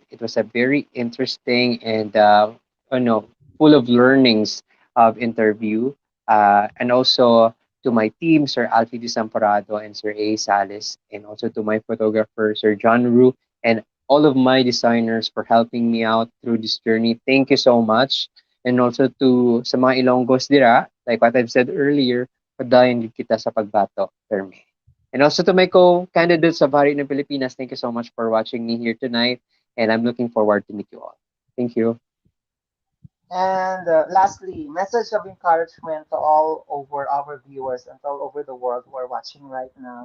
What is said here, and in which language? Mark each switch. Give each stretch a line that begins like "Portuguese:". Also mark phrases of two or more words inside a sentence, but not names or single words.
English: It was a very interesting and you know, full of learnings of interview. And also to my team, Sir Alfie Desamparado and Sir A. Salis, and also to my photographer, Sir John Ru, and all of my designers for helping me out through this journey. Thank you so much. And also to
Hiligaynon: sa mga Ilonggos dira,
English: like what I've said earlier,
Hiligaynon: padayon gid kita sa pagbato, Perme.
English: And also to my co-candidates of
Filipino: Hari ng Pilipinas,
English: thank you so much for watching me here tonight. And I'm looking forward to meet you all. Thank you. And lastly, message of encouragement to all over our viewers and all over the world who are watching right now.